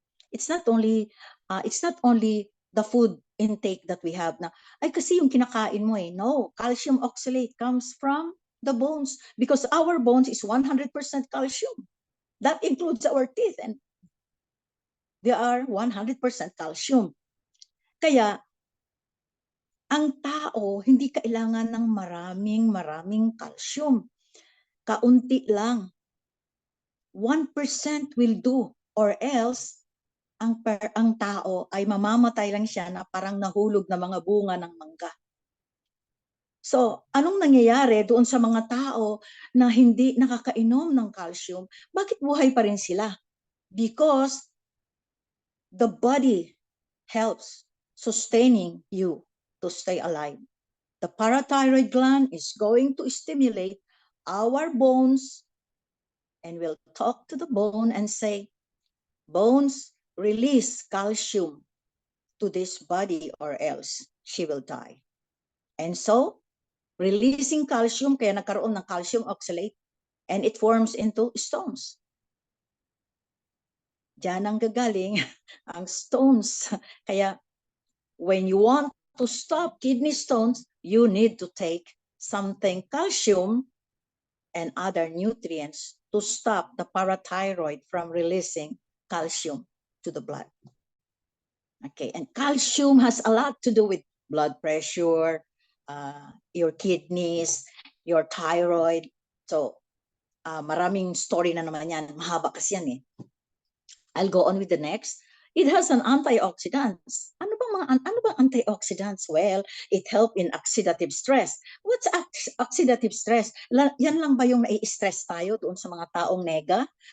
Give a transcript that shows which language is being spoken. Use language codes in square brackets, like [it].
[en] It's not only the food intake that we have na, [tl] ay kasi yung kinakain mo eh. [en] No, calcium oxalate comes from the bones because our bones is 100% calcium. That includes our teeth and they are 100% calcium. [tl] Kaya ang tao hindi kailangan ng maraming calcium. Kaunti lang. [en] 1% will do or else [tl] ang tao ay mamamatay lang siya na parang nahulog na mga bunga ng mangga. So, anong nangyayari doon sa mga tao na hindi nakakainom ng calcium? Bakit buhay pa rin sila? [en] Because the body helps sustaining you to stay alive. The parathyroid gland is going to stimulate our bones and will talk to the bone and say, bones, release calcium to this body or else she will die. And so, releasing calcium, [tl] kaya nagkaroon ng [en] calcium oxalate and it forms into stones. [tl] Diyan ang gagaling ang stones. [en] Kaya, when you want to stop kidney stones, you need to take something calcium and other nutrients to stop the parathyroid from releasing calcium to the blood. Okay, and calcium has a lot to do with blood pressure, your kidneys, your thyroid. [tl] So, maraming story na naman yan. Mahaba kasi yan eh. [en] I'll go on with the next. It has an antioxidants. [tl] Ano bang antioxidants? [en] Well, it helps in oxidative stress. What's oxidative stress? [tl] Yan lang ba yung nai-stress tayo doon sa mga taong nega?